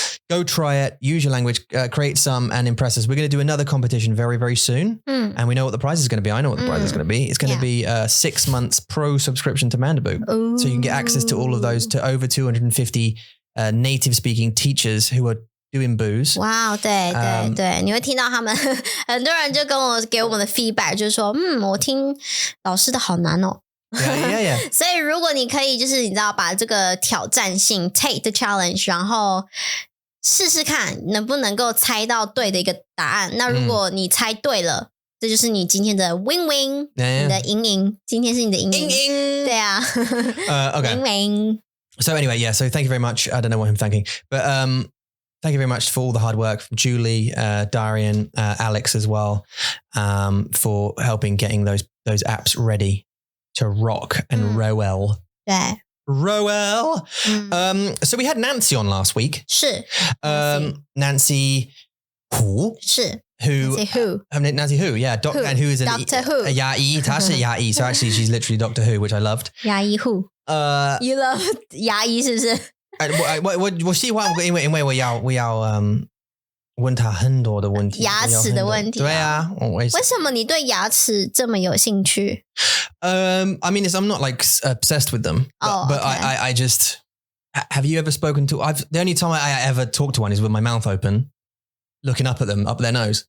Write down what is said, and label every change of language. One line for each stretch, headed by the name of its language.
English: Go try it, use your language, create some and impress us. We're going to do another competition very, very soon. And we know what the prize is going to be. I know what the prize is going to be. It's going to be 6 months pro subscription to Mandaboo. So you can get access to all of those to over 250 native speaking teachers who are doing boos. Wow,
Chinese: 对，你会听到他们很多人就给我们的 feedback 就是说我听老师的好难哦
English: Yeah.
Chinese: 所以如果你可以就是你知道把这个挑战性
English: take the challenge
Chinese: 然后试试看能不能够猜到对的一个答案那如果你猜对了这就是你今天的 win-win 你的赢今天是你的赢对啊
English: Okay. win-win So anyway, so thank you very much. I don't know what I'm thanking, but thank you very much for all the hard work from Julie, Darian, Alex as well, for helping getting those apps ready to rock and Roel. Yeah. Roel. So we had Nancy on last week.
Chinese: 是
English: Nancy Hu.
Chinese: 是
English: Who? Nancy Hu, yeah. And who is Doctor Who.
Chinese: A Ya'i. 她是 Ya'i.
English: So actually she's literally Doctor Who, which I loved. Ya'i Who? You love
Chinese: 牙医是不是？我希望因为我要问他很多的问题，牙齿的问题。对啊，为什么你对牙齿这么有兴趣
English: ？I mean, I'm not like obsessed with them, but I just have you ever spoken to? The only time I ever talk to one is with my mouth open, looking up at them, up their nose.